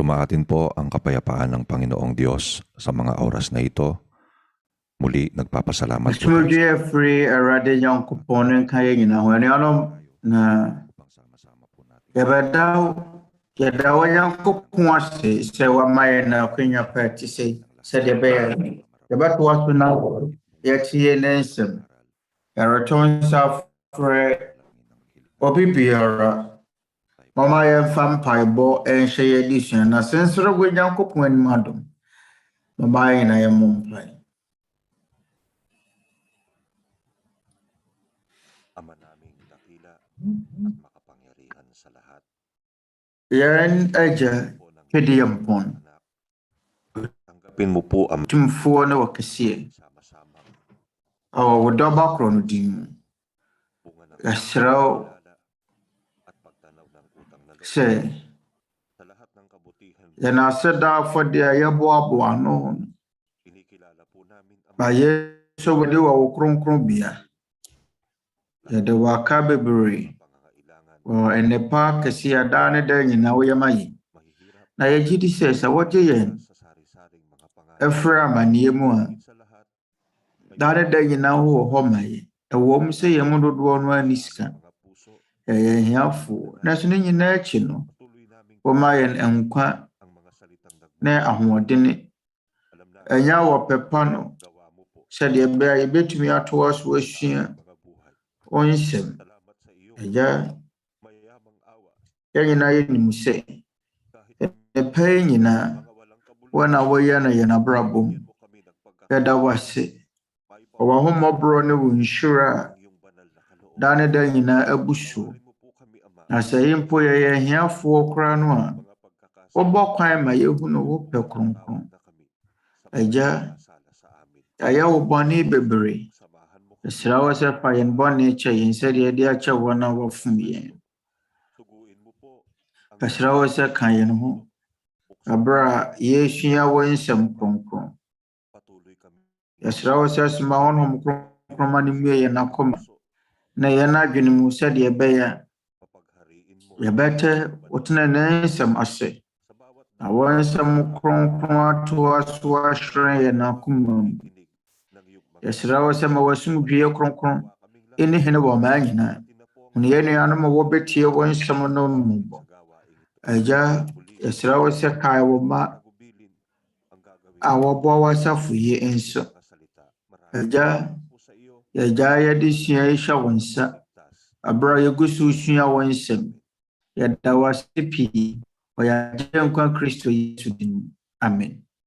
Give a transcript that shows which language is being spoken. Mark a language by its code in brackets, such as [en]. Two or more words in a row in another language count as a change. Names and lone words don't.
[tl] natin po ang kapayapaan ng Panginoong Diyos sa mga oras na ito. Muli, nagpapasalamat po tayo. [ak] free Awurade Nyankopɔn ne nka yɛn nyinaa ho anuanom na yɛda wo Nyankopɔn ase sɛ wama yɛn na akwanya pa te sɛ sɛdeɛ ɛbɛyɛ yɛbɛtoa so na yɛtie ne nsɛm. Yɛreto nsa frɛ obi biara mama yɛmfa mpaebɔ ɛnhyɛ yɛn adesua na sensere wɔ Nyankopɔn anim adom. Mama yɛn na yɛmmɔ mpae. [tl] Ama naming dakila at makapangyarihan sa lahat. [ak] Yɛn agya Tete Atempon, [tl] Tanggapin mo po ang [ak] tumfoɔ ne wɔkɛseɛ [tl] sama-samang [ak] wo dɔba korɔ no din mu. [tl] bunga ng [ak] Yɛsrɛ wo [tl] at pagtanaw ng utang na loob [ak] sɛ [tl] sa lahat ng kabutihan. [ak] yɛn aseda afɔdeɛ a yɛboaboa ano [tl] Kinikilala po namin ang [ak] ma yɛsɛ wode wɔ wo kronkronbea. Yɛde waka bebree [tl] pangangailangan, [ak] wɔ nnepa kɛseɛ a daa ne daa nyinaa woyɛ ma yɛn. [tl] mahihirap [ak] Na yɛgye di sɛ wogye yɛn [tl] sa sari-saring mga pangarap. [ak] ɛfiri amanneɛ mu a [tl] Higit sa lahat, [ak] daa ne daa nyinaa wowɔ hɔ ma yɛn. Ɛwɔ mu sɛ yɛn mu dodoɔ no ani sika, [tl] mga puso, [ak] yɛyɛ ahiafoɔ, nanso ne nyinaa akyi no [tl] patuloy naming [ak] woma yɛn nkwa [tl] ang mga salitang [ak] ne [tl] nagmumula. [ak] ahoɔdene. [tl] Alam namin [ak] Ɛnyɛ wɔ pɛpa no [tl] gawa mo po [ak] sɛdeɛ ɛbɛyɛ a yɛbɛtumi atoa so asua [tl] mga buhay. [ak] wo nsɛm. [tl] Salamat sa iyo, [ak] Agya, [tl] mayayamang awa. [ak] yɛn nyinaa yɛnim sɛ [tl] Kahit [ak] nnepa yi nyinaa [tl] mga walang kabuluhan, [ak] wo na woyɛ no yɛn abrabɔ mu. [tl] bigyan mo kami ng [ak] Yɛda wo ase [tl] pagkakataon [ak] wɔ w'ahommɔborɔ ne wo nhyira a [tl] ng iyong banal na kaloob. [ak] daa ne daa nyinaa abu so. [tl] Patawarin mo po kami, Ama, [ak] Na sɛ yɛ mpo yɛyɛ ahiafoɔ koraa no a [tl] mga pagkakasala [ak] wobɔ kwan ma yɛhunu wo pɛ kronkron. [tl] na kami sa [ak] Agya, [tl] pagkakasala sa amin. [ak] yɛayɛ wo bɔne bebree. [tl] Samahan mo kami, [ak] Yɛsrɛ wo sɛ fa yɛn bɔne kyɛ yɛn sɛdeɛ yɛde akyɛ wɔn a wɔfom yɛn. [tl] suguin mo po ang [ak] Yɛsrɛ wo sɛ ka yɛn ho aberɛ a yɛresua wo nsɛm kronkron. [tl] patuloy kami. [ak] Yɛsrɛ wo sɛ soma wo Honhom Kronkron ma no mmue yɛn akoma na yɛn adwene mu sɛdeɛ ɛbɛyɛ a [tl] Papaghariin mo [ak] yɛbɛtɛ wo tenenee nsɛm ase. [tl] sa bawat [ak] Na wo nsɛm kronkron atoa so ahyerɛn yɛn akoma mu. [tl] dinig ng iyong mga [ak] Yɛsrɛ wo sɛ ma w'asomdwie kronkron [tl] kaming [ak] ɛnni hene wɔ ɔman nyinaa. Hunu yɛn nuanom a wɔbɛtie wo nsɛm no mmobɔ. [tl] sa gawain ito. [ak] Agya, yɛsrɛ wo sɛ kae wo mma [tl] Nagubilin ang gagawin [ak] a wɔboa w'asafo yi nso. [tl] mga salita. Maraming [ak] Agya, [tl] po sa iyo, [ak] yɛgyaa yɛde sua yi hyɛ wo nsa. [tl] ligtas. [ak] Aberɛ a yɛgu so sua wo nsɛm. Yɛda wo ase pii wɔ yɛn Agya nkwa Kristo Yesu din mu. Amen.